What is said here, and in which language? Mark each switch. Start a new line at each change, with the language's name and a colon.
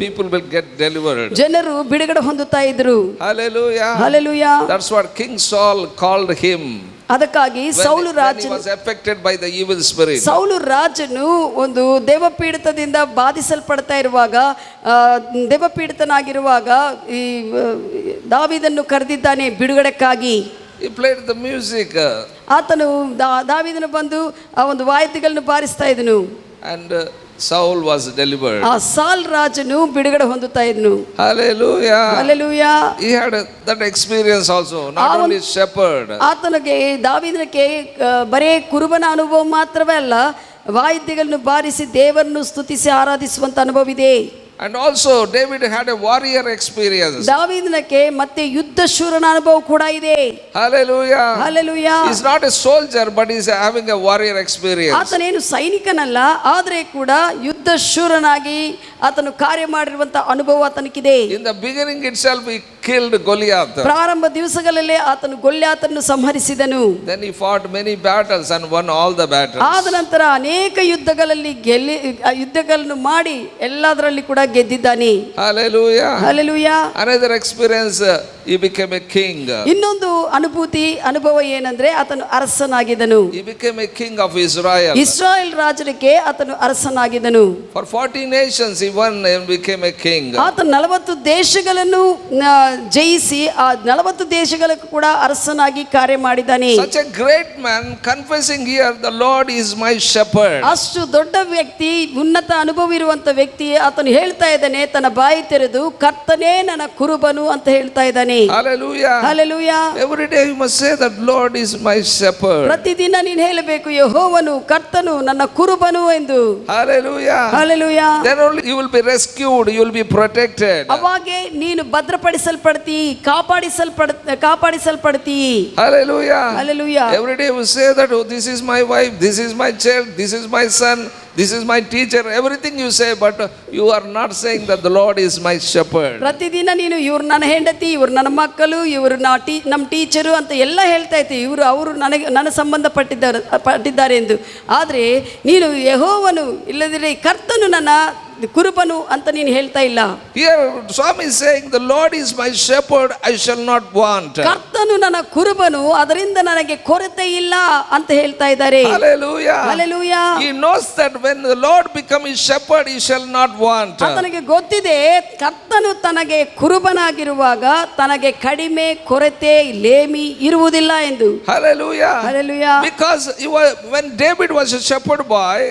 English: People will get delivered.
Kannada: ಜನರು ಬಿಡುಗಡೆ ಹೊಂದುತ್ತಾ ಇದ್ರು.
English: Hallelujah.
Kannada: Hallelujah.
English: That's what King Saul called him.
Kannada: ಅದಕ್ಕಾಗಿ ಸೌಲು ರಾಜನು
English: was affected by the evil spirit.
Kannada: Saul ರಾಜನು ಒಂದು ದೇವಪೀಡಿತದಿಂದ ಬಾಧಿಸಲ್ಪಡ್ತಾ ಇರುವಾಗ, ದೇವಪೀಡಿತನಾಗಿರುವಾಗ ಈ ದಾವೀದನ್ನು ಕರೆದಿದ್ದಾನೆ ಬಿಡುಗಡೆಕ್ಕಾಗಿ.
English: He played the music.
Kannada: ಆತನು ದಾವೀದನು ಬಂದು ಆ ಒಂದು ವಾಯಿದ್ಯಗಳನ್ನು ಬಾರಿಸ್ತಾ ಇದ್ದನು.
English: And Saul was delivered.
Kannada: ಆ ಸಾಲ್ ರಾಜನು ಬಿಡುಗಡೆ ಹೊಂದುತ್ತಾ ಇದ್ನು.
English: Hallelujah.
Kannada: Hallelujah.
English: He had that experience also, not only shepherd.
Kannada: ಆತನಿಗೆ ದಾವೀದನಿಗೆ ಬರೇ ಕುರುಬನ ಅನುಭವ ಮಾತ್ರವೇ ಅಲ್ಲ, ವಾಯಿದ್ಯಗಳನ್ನು ಬಾರಿಸಿ ದೇವರನ್ನು ಸ್ತುತಿಸಿ ಆರಾಧಿಸುವಂತ ಅನುಭವ ಇದೆ.
English: And also David had a warrior experience.
Kannada: ದಾವೀದನಿಗೆ ಮತ್ತೆ ಯುದ್ಧ ಶೂರನ ಅನುಭವ ಕೂಡ ಇದೆ.
English: Hallelujah. Hallelujah. He's not a soldier, but he's having a warrior experience.
Kannada: ಆತನೇನು ಸೈನಿಕನಲ್ಲ, ಆದರೆ ಕೂಡ ಯುದ್ಧ ಶೂರನಾಗಿ ಆತನು ಕಾರ್ಯ ಮಾಡಿರುವಂತ ಅನುಭವ ಆತನಿಗಿದೆ.
English: In the beginning itself he killed Goliath.
Kannada: ಪ್ರಾರಂಭ ದಿವಸಗಳಲ್ಲೇ ಆತನು ಗೊಲ್ಯಾತನನ್ನು ಸಂಹರಿಸಿದನು.
English: Then he fought many battles and won all the battles.
Kannada: ಆದ ನಂತರ ಅನೇಕ ಯುದ್ಧಗಳಲ್ಲಿ ಯುದ್ಧಗಳನ್ನು ಮಾಡಿ ಎಲ್ಲದರಲ್ಲಿ ಕೂಡ ಗೆದ್ದಿದ್ದಾನೆ.
English: Hallelujah. Hallelujah. Another experience, he became a king.
Kannada: ಇನ್ನೊಂದು ಅನುಭವ ಏನಂದ್ರೆ ಆತನು ಅರಸನಾಗಿದ್ದನು.
English: He became a king of Israel.
Kannada: Israel ರಾಜರಿಗೆ ಆತನು ಅರಸನಾಗಿದ್ದನು.
English: For 40 nations he won and became a king.
Kannada: ಆತನು 40 ದೇಶಗಳನ್ನು ಜಯಿಸಿ ಆ 40 ದೇಶಗಳಿಗೆ ಕೂಡ ಅರಸನಾಗಿ ಕಾರ್ಯ ಮಾಡಿದ್ದಾನೆ.
English: Such a great man confessing here, the Lord is my shepherd.
Kannada: ಅಷ್ಟು ದೊಡ್ಡ ವ್ಯಕ್ತಿ, ಉನ್ನತ ಅನುಭವ ಇರುವಂತ ವ್ಯಕ್ತಿ ಆತನು ಹೇಳ್ತಾ ಇದ್ದಾನೆ, ತನ್ನ ಬಾಯಿ ತೆರೆದು ಕರ್ತನೇ ನನ್ನ ಕುರುಬನು ಅಂತ ಹೇಳ್ತಾ ಇದ್ದಾನೆ.
English: Hallelujah. Hallelujah. Every day you must say that Lord is my shepherd.
Kannada: ಪ್ರತಿದಿನ ನೀನು ಹೇಳಬೇಕು, ಯೆಹೋವನು ಕರ್ತನು ನನ್ನ ಕುರುಬನು ಎಂದು.
English: Hallelujah. Hallelujah. Then only you will be rescued, you will be protected.
Kannada: ಅವಾಗೆ ನೀನು ಭದ್ರಪಡಿಸಲ್ಪಡ್ತಿ, ಕಾಪಾಡಿಸಲ್ಪಡ್ತಿ.
English: Hallelujah. Hallelujah. Every day you say that, oh, this is my wife, this is my child, this is my son, this is my teacher. Everything you say, but you are not saying that the Lord is my shepherd.
Kannada: ಪ್ರತಿದಿನ ನೀನು ಇವ್ರು ನನ್ನ ಹೆಂಡತಿ, ಇವ್ರು ನನ್ನ ಮಕ್ಕಳು, ಇವರು ನಮ್ಮ ಟೀಚರು ಅಂತ ಎಲ್ಲ ಹೇಳ್ತಾ ಇರ್ತೀವಿ. ಅವರು ನನ್ನ ಪಟ್ಟಿದ್ದಾರೆ ಎಂದು. ಆದರೆ ನೀನು ಯೆಹೋವನು ಇಲ್ಲದಿರಲಿ ಕರ್ತನು ನನ್ನ ಕುರುಬನು ಅಂತ ನೀನು ಹೇಳ್ತಾ ಇಲ್ಲ.
English: Here Swami is saying, the Lord is my shepherd, I shall not want.
Kannada: ಕರ್ತನು ನನ್ನ ಕುರುಬನು, ಅದರಿಂದ ನನಗೆ ಕೊರತೆ ಇಲ್ಲ ಅಂತ ಹೇಳ್ತಾ ಇದ್ದಾರೆ.
English: Hallelujah. Hallelujah. He knows that when the Lord becomes his shepherd, he shall not want.
Kannada: ಆತನಿಗೆ ಗೊತ್ತಿದೆ, ಕರ್ತನು ತನಗೆ ಕುರುಬನಾಗಿರುವಾಗ ತನಗೆ ಕಡಿಮೆ, ಕೊರತೆ, ಲೇಮಿ ಇರುವುದಿಲ್ಲ ಎಂದು.
English: Hallelujah. Hallelujah. Because when David was a shepherd boy,